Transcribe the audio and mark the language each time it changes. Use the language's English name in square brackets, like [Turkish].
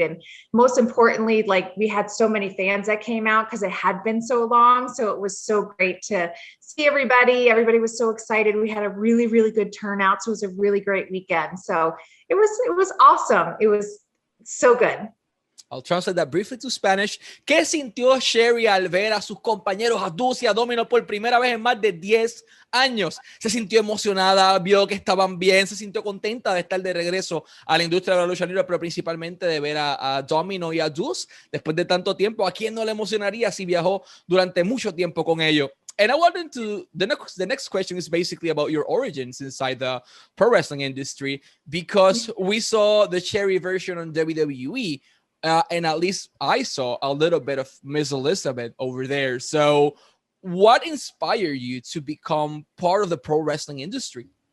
[English] And most importantly, like, we had so many fans that came out because it had been so long. So it was so great to see everybody. Everybody was so excited. We had a really, really good turnout. So it was a really great weekend. So it was awesome. It was so good. I'll translate that briefly to Spanish. [Spanish] ¿Qué sintió Cherry al ver a sus compañeros, a Deuce y a Domino, por primera vez en más de 10 años? Se sintió emocionada, vio que estaban bien, se sintió contenta de estar de regreso a la industria de la lucha libre, pero principalmente de ver a Domino y a Deuce después de tanto tiempo. ¿A quién no le emocionaría si viajó durante mucho tiempo con ellos? [English] And I wanted to, the next question is basically about your origins inside the pro wrestling industry, because we saw the Cherry version on WWE. And at least I saw a little bit of Miss Elizabeth over there. So what inspired you to become part of the pro wrestling industry?